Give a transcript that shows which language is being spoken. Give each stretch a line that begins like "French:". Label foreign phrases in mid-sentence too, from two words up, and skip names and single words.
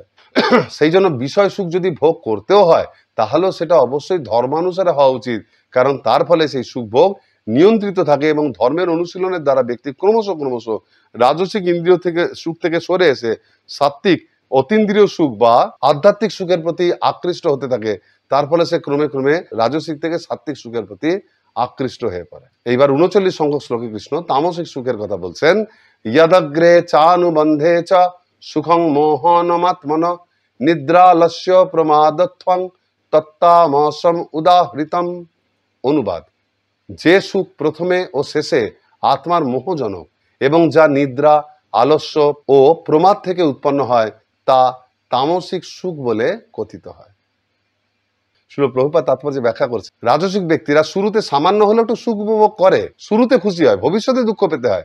Bangla: সেই জন্য বিষয় সুখ যদি ভোগ করতেও হয় তাহলেও সেটা অবশ্যই ধর্মানুসারে হওয়া উচিত, কারণ তার ফলে সেই সুখ ভোগ নিয়ন্ত্রিত থাকে এবং ধর্মের অনুশীলনের দ্বারা ব্যক্তি ক্রমশ রাজসিক ইন্দ্রিয় থেকে সুখ থেকে সরে এসে সাত্ত্বিক অতীন্দ্রিয় সুখ বা আধ্যাত্মিক সুখের প্রতি আকৃষ্ট হতে থাকে। তার ফলে সে ক্রমে ক্রমে রাজসিক থেকে সাত্ত্বিক সুখের প্রতি আকৃষ্ট হয়ে পড়ে। এইবার 39 সংখ্যক শ্লোকে কৃষ্ণ তামসিক সুখের কথা বলছেন।
Sanskrit: यदग्रे चानुबंधे च सुखं मोहनमात्मन निद्रालस्य प्रमादत्वं तत्तामसम उदाहृतम।
Bangla: অনুবাদ: যে সুখ প্রথমে ও শেষে আত্মার মোহজনক এবং যা নিদ্রা, আলস্য ও প্রমাদ থেকে উৎপন্ন হয় তা তামসিক সুখ বলে কথিত হয়। শ্রীল প্রভুপাদ তাৎপর্য ব্যাখ্যা করছে, রাজসিক ব্যক্তিরা শুরুতে সামান্য হলেও একটু সুখ উপভোগ করে, শুরুতে খুশি হয়, ভবিষ্যতে দুঃখ পেতে হয়।